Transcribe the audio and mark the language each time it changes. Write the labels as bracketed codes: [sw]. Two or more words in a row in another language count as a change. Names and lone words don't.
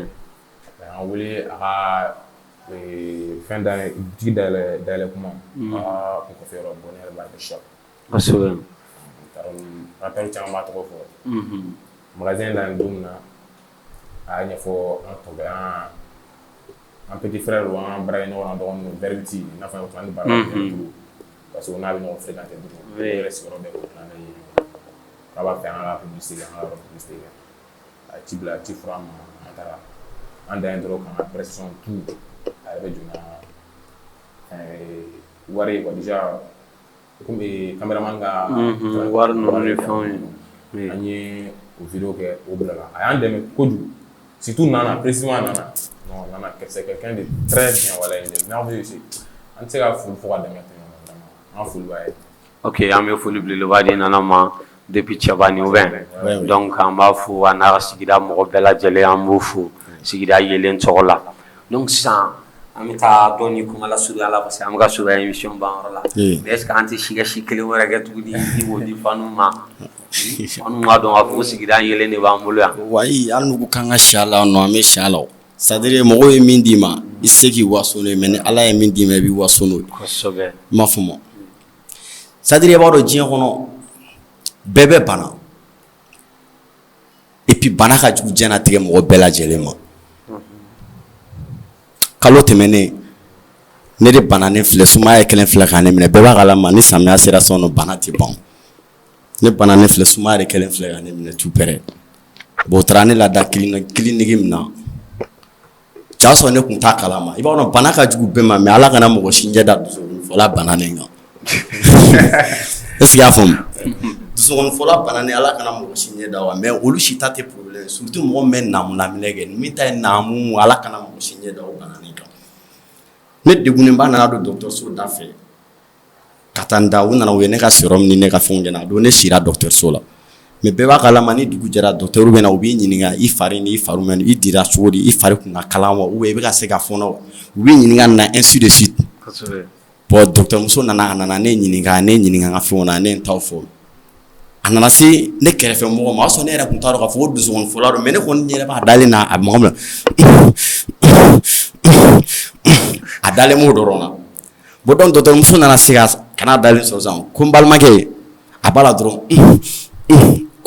[bm] an wele a ka fɛn tigi dayɛlɛ kuma a ka kun kɔfɛ yɔrɔ bonheur b'a kɛ shop kosɛbɛ rappel caman b'a tɔgɔ fɔ magasin da nin don min na a ɲɛfɔ an tɔbɛ an [fr] petit frère ou [bm] an bara ɲɔgɔn na dɔgɔnin Verity n'a fɔ an ni bara [fr] parce que [bm] n'a bɛ ɲɔgɔn fréquenter dugu yɛrɛ sigiyɔrɔ bɛn ko plan ye k'a b'a fɛ an ka publicité kɛ an ka yɔrɔ publicité kɛ a ci bila ci fɔra an ma an taara an dan ye dɔrɔn k'an ka [fr] pression tout [bm] a yɛrɛ bɛ jɔn wari ye [fr] quoi déjà comme caméraman [bm] ka wari ninnu ni fɛnw ye an ye o vidéo kɛ o bila la a y'an dɛmɛ kojugu surtout Nana précisément Nana non Nana [fr] c'est quelqu'un de très bien voilà il est merveilleux aussi [bm] an tɛ se ka fo fo ka dɛmɛ tɛmɛ an foli b'a ye ok an bɛ foli belebeleba di Nana ma depuis Cɛbani [fr] ou bien donc [bm] an b'a fo a n'a ka sigida mɔgɔ bɛɛ lajɛlen an b'u fo sigida yelen tɔgɔ la donc sisan an bɛ taa dɔɔni kuma la surunya la [fr] parce que [bm] an bɛ ka surunya émission ban yɔrɔ la [fr] mais est ce que [bm] an tɛ si kɛ si kelen wɛrɛ kɛ tuguni i b'o di fanu ma fanu b'a dɔn k'a fɔ ko sigida yelen de b'an bolo yan wayi hali n'u ko k'an ka si a la non an bɛ si a la [fr] c'est à dire [bm] mɔgɔw ye min d'i ma i tɛ se k'i waso n'o ye mais ni Ala ye min d'i ma i b'i waso n'o ye kosɛbɛ i m'a faamu [fr] c'est à dire [bm] i b'a dɔn diɲɛ kɔnɔ bɛɛ bɛ bana [fr] et puis [bm] bana ka jugu diɲɛlatigɛ mɔgɔ bɛɛ lajɛlen ma kalo tɛmɛnen ne de bananen filɛ sumaya kelen filɛ ka ne minɛ bɛɛ b'a kalama ni samiya sera sɔn no bana tɛ ban ne bananen filɛ sumaya kelen filɛ ka ne minɛ tu pɛrɛ bon o taara ne lada kiliniki min na cɛ sɔrɔ ne tun t'a kalama i b'a dɔn bana ka jugu bɛɛ ma mais Ala kana mɔgɔ si ɲɛ da dusukɔnifɔla bananen kan [fr] est ce que [bm] i y'a faamu dusukɔnifɔla bananen Ala kana mɔgɔ si ɲɛ da wa mais olu si ta tɛ [fr] problème surtout [bm] mɔgɔ min bɛ namunamina kɛ min ta ye naamu Ala kana mɔgɔ si ɲɛ da o bananen kan ne degunenba nana don dɔgɔtɔrɔso da fɛ ka taa n da u nana u ye ne ka sérum ni ne ka fɛnw kɛ n na don ne sira dɔgɔtɔrɔso la mais bɛɛ b'a kalama ni dugu jɛra dɔgɔtɔrɔw bɛ na u b'i ɲininka i fari ni i fari mɛn i dira cogo di i fari kun ka kalan wa [fr] ou bien [bm] i bɛ ka se ka fɔnɔ wa u b'i ɲininka na [fr] ainsi de suite bon [bm] dɔgɔtɔrɔmuso nana a nana ne ɲininka n ka fɛnw na ne ye n taw fɔ a nana se ne kɛrɛfɛ mɔgɔ ma o y'a sɔrɔ ne yɛrɛ tun t'a dɔn k'a fɔ ko dusukɔnifɔla don mais ne kɔni yɛrɛ b'a dalen na a mɔgɔ min a dalen m'o dɔrɔn na [fr] bon donc [bm] dɔgɔtɔrɔmuso nana se ka n'a dalen sɔrɔ sisan ko n balimakɛ a b'a la dɔrɔn ko